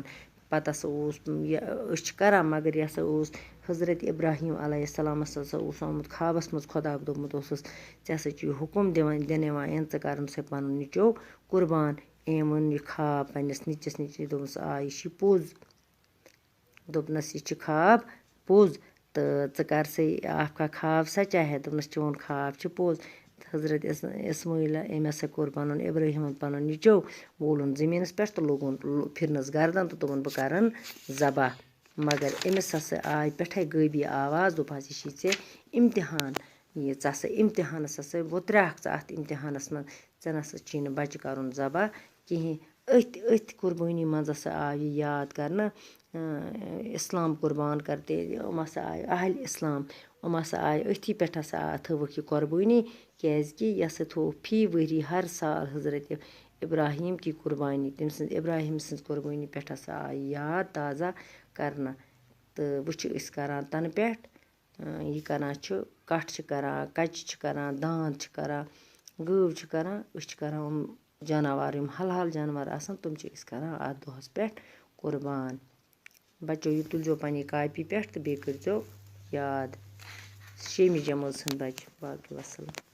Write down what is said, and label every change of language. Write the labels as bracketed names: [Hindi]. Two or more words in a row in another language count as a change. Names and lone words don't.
[Kashmiri] پتہٕ ہسا اوس یہِ أسۍ چھِ کران، مگر یہِ ہسا اوس حضرت ابراہیم علیہ السلامس ہسا اوس آمُت خوابس منٛز، خۄدا دوٚپمُت اوسُس ژےٚ ہسا چھُے حُکم دِنہٕ یِوان ژٕ کر سا پنُن نیٚچو قربان۔ أمۍ ووٚن یہِ خواب پننِس نیٚچوِس دوٚپنس آ یہِ چھُے پوٚز، دوٚپنس یہِ چھُ خواب پوٚز تہٕ ژٕ کر سا [Urdu] آپ کا خواب سچا ہے، [Kashmiri] دوٚپنس چون خواب چھُ پوٚز۔ حضرت اسماعیل أمۍ ہسا کوٚر پنُن ابراہیٖمن پنُن نیٚچو وولُن زٔمیٖنس پٮ۪ٹھ تہٕ لوگُن پھِرنس گردن تہٕ دوٚپُن بہٕ کرن ذبح، مگر أمِس ہسا آے پٮ۪ٹھے غٲبی آواز دوٚپہس یہِ چھُے ژےٚ امتحان، یہِ ژٕ ہسا امتحانس ہسا وُتریٛاکھ ژٕ اتھ امتحانس منٛز، ژےٚ نسا چھی نہٕ بچہِ کرُن ذبح کِہیٖنۍ۔ أتھۍ قربٲنی منٛز ہسا آو یہِ یاد کرنہٕ، [Urdu] اسلام قربان کرتے، [Kashmiri] یِم ہسا آیہِ اہلِ اسلام، یِم ہسا آیہِ أتھی پٮ۪ٹھ ہسا تھٲوٕکھ یہِ قۄربٲنی، کیٛازِ کہِ یہِ ہسا تھوٚوُکھ فی ؤری ہر سال حضرت ابراہیم [Urdu] کی قربانی، [Kashmiri] تٔمۍ سٕنٛز ابراہیم سٕنٛز قربٲنی پٮ۪ٹھ ہسا آیہِ یاد تازہ کرنہٕ، تہٕ وۄنۍ چھِ أسۍ کران تنہٕ پٮ۪ٹھ یہِ کَران چھِ کَٹھ چھِ کَران کَچہِ چھِ کَران داند چھِ کَران گٲو چھِ کَران أسۍ چھِ کَران یِم جاناوار یِم حلال جاناوار آسان تِم چھِ أسۍ کَران اَتھ دۄہَس پٮ۪ٹھ قُربان بَچو یہِ تُلزیو پنٛنہِ کاپی پٮ۪ٹھ تہٕ بیٚیہِ کٔرۍزیو یاد 6مہِ جمٲژ ہٕنٛدۍ بَچہِ باقٕے وَسَلام